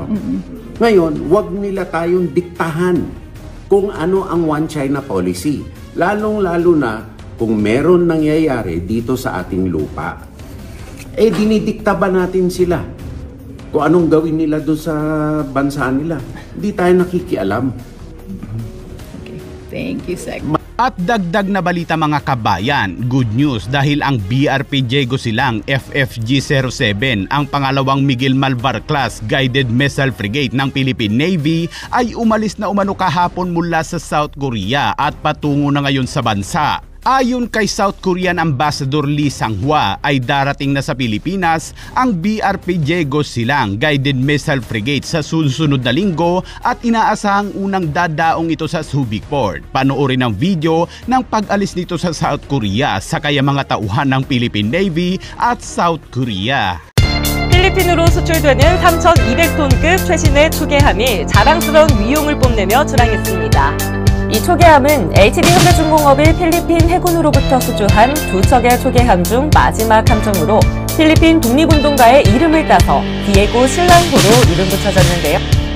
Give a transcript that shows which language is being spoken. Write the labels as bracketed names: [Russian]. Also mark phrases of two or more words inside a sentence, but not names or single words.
[Filipino] Ngayon, wag nila tayong diktahan kung ano ang One China policy. Lalong-lalo na kung meron nangyayari dito sa ating lupa, dinidikta ba natin sila? Kung anong gawin nila doon sa bansa nila, hindi tayo nakikialam. [English] Okay. Thank you, Sec. [Filipino] At dagdag na balita mga kabayan, [English] good news [Filipino] dahil ang BRP Diego Silang FFG-07, ang pangalawang Miguel Malvar class [English] guided missile frigate [Filipino] ng Philippine Navy ay umalis na umano kahapon mula sa South Korea at patungo na ngayon sa bansa. Ayon kay South Korean Ambassador Lee Sang-hwa ay darating na sa Pilipinas ang BRP Diego Silang [English] guided missile frigate [Filipino] sa susunod na linggo at inaasahang unang dadaong ito sa Subic Port. Panoorin ang video ng pag-alis nito sa South Korea sa kaya mga tauhan ng Philippine Navy at South Korea. [Korean] 필리핀으로 수출되는 3,200톤급 최신의 초계함이 자랑스러운 위용을 뽐내며 출항했습니다. 이 초계함은 HB현대중공업이 필리핀 해군으로부터 수주한 두 척의 초계함 중 마지막 함정으로 필리핀 독립운동가의 이름을 따서 디에고 실랑호로 이름 붙여졌는데요.